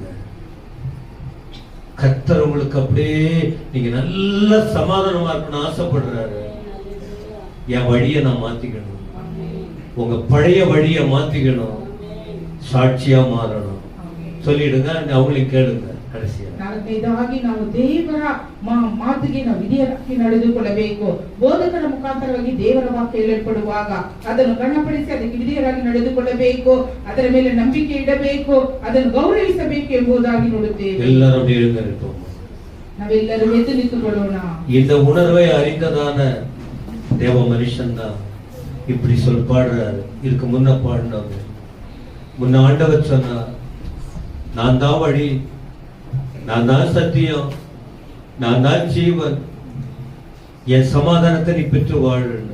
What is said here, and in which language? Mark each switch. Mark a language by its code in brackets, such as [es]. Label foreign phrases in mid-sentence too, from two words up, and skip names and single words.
[ta] கர்த்தர் உங்களுக்கு அப்படியே நீங்க நல்ல சமாதானமா இருக்கணும் ஆசைப்படுறாரு. என் வழியை நான் மாத்திக்கணும், உங்க பழைய வழியை மாத்திக்கணும், சாட்சியா மாறணும். சொல்லிடுங்க, அவங்களையும் கேளுங்க. கடைசியா [kn] ನಾಲ್ಕನೇದಾಗಿ ನಾವು ದೇವರ ಮಾತಿಗೆ ನಾವು ವಿಧೇಯರಾಗಿ ನಡೆದುಕೊಳ್ಳಬೇಕು. ಬೋಧಕರ ಮುಖಾಂತರವಾಗಿ ದೇವರ ವಾಕ್ಯ ಹೇಳಲ್ಪಡುವಾಗ ಅದನ್ನು ಗಣಪಡಿಸಿ ಅದಕ್ಕೆ ವಿಧೇಯರಾಗಿ ನಡೆದುಕೊಳ್ಳಬೇಕು, ಅದರ ಮೇಲೆ ನಂಬಿಕೆ ಇಡಬೇಕು, ಅದನ್ನು ಗೌರವಿಸಬೇಕು ಎಂಬುದಾಗಿ ನೋಡುತ್ತೇವೆ. ಎಲ್ಲರೂ ನಾವೆಲ್ಲರೂ ಎದ್ದು ನಿಂತುಕೊಳ್ಳೋಣ. [ta] இந்த உணர்வை அறிந்ததான தேவ மனுஷன் தான் இப்படி பாடுறாரு. இதுக்கு முன்ன பாடினவங்க, முன்ன ஆண்டவர் சொன்னார், நான் தான் வழி, நான் தான் சத்தியம், நான் தான் ஜீவன், என் சமாதானத்தை நீ பெற்று வாழணும்.